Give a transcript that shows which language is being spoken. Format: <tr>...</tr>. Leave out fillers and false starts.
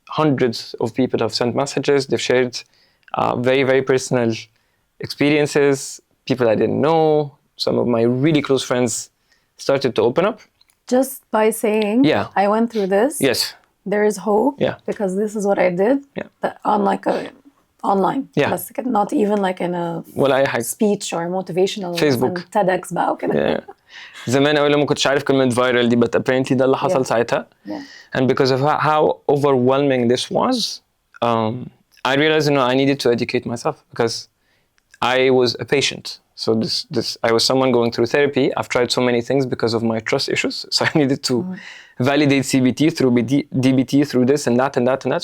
<en>Hundreds of people have sent messages, they've shared very, very personal experiences, people I didn't know. Some of my really close friends started to open up. Just by saying, I went through this. Yes. There is hope because this is what I did. On like online. بس not even like in a speech or motivational Facebook.</en> <ar>TEDx بقى وكده. زمان أول ما كنتش عارف كلمة viral دي,</ar> <en>but apparently</en> <ar>ده اللي حصل ساعتها.</ar> <en>And because of how overwhelming this was, I realized I needed to educate myself because I was a patient. So I was someone going through therapy. I've tried so many things because of my trust issues. So I needed to validate CBT through DBT, through this and that and that and that.</en>